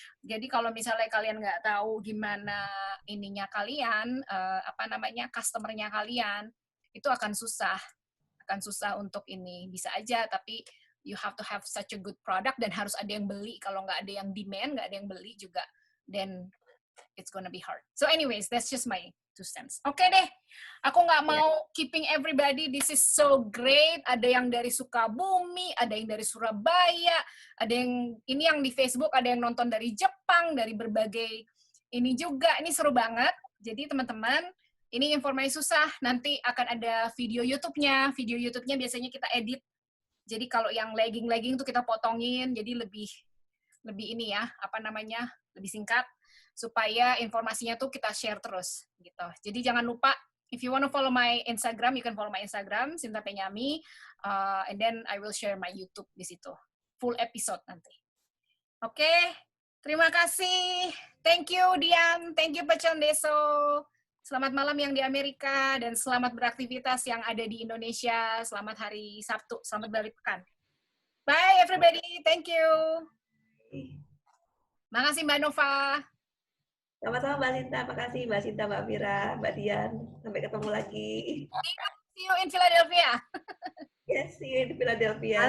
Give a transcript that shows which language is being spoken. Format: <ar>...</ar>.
<id>Jadi kalau misalnya kalian nggak tahu gimana ininya kalian, customer-nya kalian, itu akan susah untuk ini. Bisa aja, tapi</id> <en>you have to have such a good product</en> <id>dan harus ada yang beli. Kalau nggak ada yang demand, nggak ada yang beli juga,</id> <en>then it's gonna be hard. So anyways, that's just my 2 cents.</en> <id>Oke deh, aku nggak mau</id> <en>keeping everybody. This is so great.</en> <id>Ada yang dari Sukabumi, ada yang dari Surabaya, ada yang ini yang di Facebook, ada yang nonton dari Jepang, dari berbagai ini juga. Ini seru banget. Jadi teman-teman, ini informasi susah. Nanti akan ada video YouTube-nya. Video YouTube-nya biasanya kita edit. Jadi kalau yang lagging tuh kita potongin. Jadi lebih ini ya, lebih singkat. Supaya informasinya tuh kita share terus gitu. Jadi jangan lupa,</id> <en>if you want to follow my Instagram, you can follow my Instagram Sinta Penyami, and then I will share my YouTube</en> <id>di situ,</id> <en>full episode nanti.</en> <id>Oke, terima kasih.</id> <en>Thank you Dian, thank you Pak Condeso.</en> <id>Selamat malam yang di Amerika dan selamat beraktivitas yang ada di Indonesia. Selamat hari Sabtu, selamat balik pekan.</id> <en>Bye everybody, thank you.</en> <id>Makasih Mbak Nova. Sama-sama Mbak Sinta, makasih Mbak Sinta, Mbak Fira, Mbak Dian. Sampai ketemu lagi.</id> <en>See you in Philadelphia. Yes, see you in Philadelphia.</en>